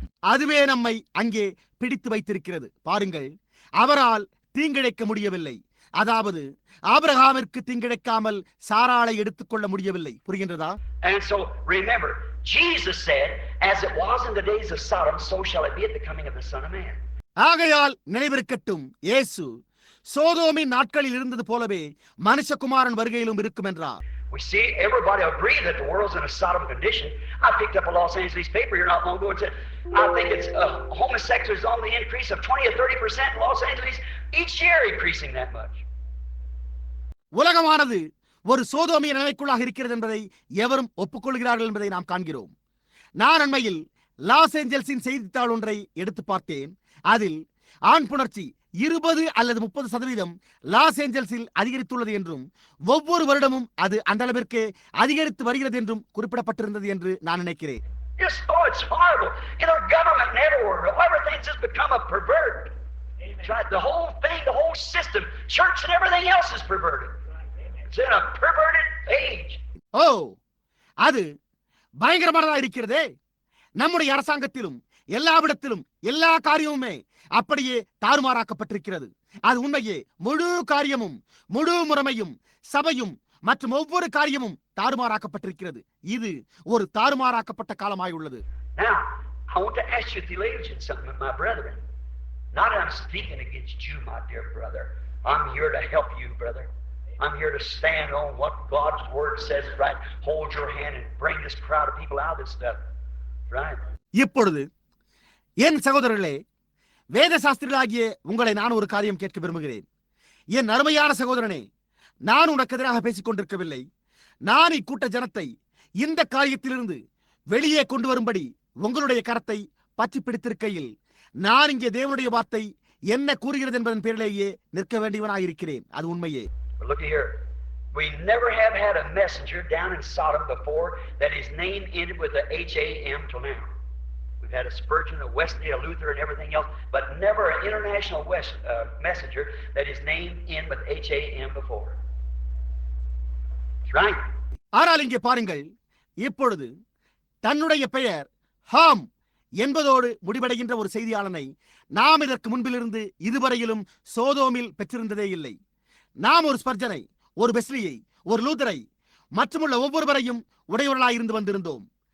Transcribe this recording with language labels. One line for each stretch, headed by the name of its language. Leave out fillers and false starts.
Tamil: அதுவே நம்மை அங்கே பிடித்து வைத்திருக்கிறது. பாருங்கள், அவரால் தீங்கிழைக்க முடியவில்லை. அதாவது ஆபிரகாமிற்கு தீங்கிழைக்காமல் சாராளை எடுத்துக்கொள்ள முடியவில்லை. புரிகின்றதா?
English: And so remember, Jesus said, as it was in the days of Sodom, so shall it be at the coming of the Son of Man.
Tamil: ஆகையால் நினைவிருக்கட்டும், இயேசு சோதோமின் நாட்களில் இருந்தது போலவே மனுஷகுமாரன் வருகையிலும் இருக்கும் என்றார்.
English: We see everybody agree that the world's in a Sodom condition. I picked up a Los Angeles paper here not long ago and said, I think it's homosexuals on the increase of 20 or 30% in Los Angeles each year, increasing that much.
Tamil: உலகமானது ஒரு சோதோமிய நிலைக்குள்ளாக இருக்கிறது என்பதை எவரும் ஒப்புக்கொள்கிறார்கள் என்பதை நாம் காண்கிறோம். நான் அண்மையில் லாஸ் ஏஞ்சல்ஸின் செய்தித்தாள் ஒன்றை எடுத்து பார்த்தேன். அதில் ஆண் புணர்ச்சி 20 அல்லது 30% லாஸ் ஏஞ்சல்ஸில் அதிகரித்துள்ளது என்றும் ஒவ்வொரு வருடமும் அது அந்த அளவிற்கு அதிகரித்து வருகிறது என்றும் குறிப்பிடப்பட்டிருந்தது என்று நான் நினைக்கிறேன்.
English: Yes, oh, it's horrible. In our government and everywhere, everything's just become a pervert. Right? The whole thing, the whole system, church and everything else is perverted. It's in a perverted age.
Tamil: ஓ, அது பயங்கரமானதா இருக்கிறதே. நம்முடைய அரசாங்கத்திலும் எல்லாவிடத்திலும் எல்லா காரியமுமே அப்படியே தாறுமாறாக்கப்பட்டிருக்கிறது. அது உண்மையே. முழு காரியமும், முழு முறைமையும், சபையும் மற்றும் ஒவ்வொரு காரியமும் தாறுமாறாக்கப்பட்டிருக்கிறது. இது ஒரு தாறுமாறாக்கப்பட்ட காலமாய் உள்ளது.
English: Now, I want to ask you theologians something, my brethren. Not that I'm speaking against you, my dear brother. I'm here to help you, brother. I'm here to stand on what God's word says, right? Hold your hand and bring this crowd of people out of this stuff. Right?
Tamil: இப்பொழுது என் சகோதரர்களே, வேத சாஸ்திரிகளாகிய உங்களை நான் ஒரு காரியம் கேட்க விரும்புகிறேன். என் அருமையான சகோதரனே, நான் உனக்கு எதிராக பேசிக் கொண்டிருக்கவில்லை. நான் இக்கூட்ட ஜனத்தை இந்த காரியத்திலிருந்து வெளியே கொண்டு வரும்படி உங்களுடைய கரத்தை பற்றி பிடித்திருக்கையில் நான் இங்கே தேவனுடைய வார்த்தை என்ன கூறுகிறது என்பதன் பேரிலேயே நிற்க வேண்டியவனாயிருக்கிறேன். அது உண்மையே.
English: Look here. We never have had a messenger down in Sodom before that his name ended with a H-A-M till now. We've had a Spurgeon, a Wesley, a Luther, and everything else, but never an international messenger that his name ended with H-A-M before. That's right.
Tamil: ஆனால் இங்கே பாருங்கள், இப்பொழுது தன்னுடைய பெயர் ஹாம் என்பதோடு முடிவடைகின்ற ஒரு செய்தியாளனை நாம் இதற்கு முன்பிலிருந்து இதுவரையிலும் சோதோமில் பெற்றிருந்ததே இல்லை. நாம் ஒரு ஸ்பர்ஜனை, ஒரு வெஸ்லியை, ஒரு லூதரை மற்றுமுள்ள ஒவ்வொருவரையும் உடையவர்களாயிருந்து வந்திருந்தோம்.